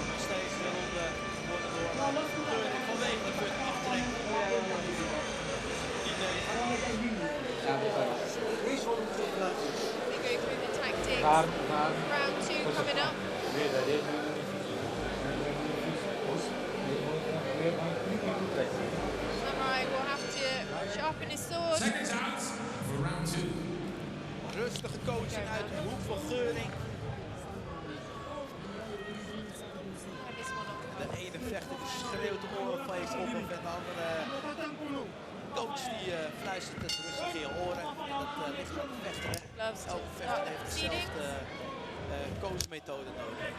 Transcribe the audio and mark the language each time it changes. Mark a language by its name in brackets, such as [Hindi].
[Dutch] Steeds wilde worden door Geurink vanwege de punt aftrek. [English] They go through the tactics. Round 2 coming up. Samurai will have to sharpen his sword. Seconds out for round 2. [Dutch] Rustige coaching uit de hoek van Geurink. De ene vechter die schreeuwt de oren van je op en de andere coach die fluistert het rustig in je oren. En dat ligt aan de vechter. Elke vechter heeft dezelfde coachmethode nodig.